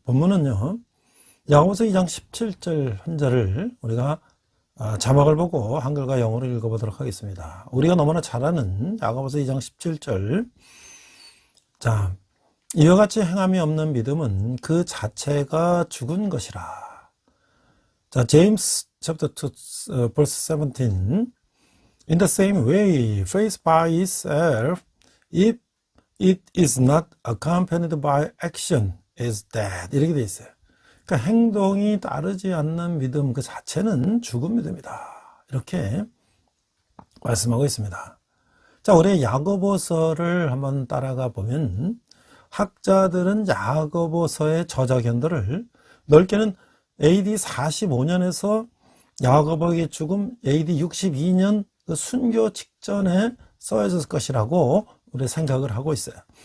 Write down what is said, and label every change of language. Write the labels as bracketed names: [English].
[Korean] 본문은요, 야고보서 2장 17절 한 절을 우리가 자막을 보고 한글과 영어로 읽어보도록 하겠습니다. 우리가 너무나 잘 아는 야고보서 2장 17절. 자, 이와 같이 행함이 없는 믿음은 그 자체가 죽은 것이라. [English] 자, James chapter 2 verse 17. In the same way, faith by itself, if it is not accompanied by action, is dead. [Korean] 이렇게 돼 있어요. 그러니까 행동이 따르지 않는 믿음 그 자체는 죽은 믿음이다. 이렇게 말씀하고 있습니다. 자, 우리 야고보서를 한번 따라가 보면 학자들은 야고보서의 저자견들을 넓게는 AD 45년에서 야고보의 죽음 AD 62년 그 순교 직전에 써졌을 것이라고 우리 생각을 하고 있어요.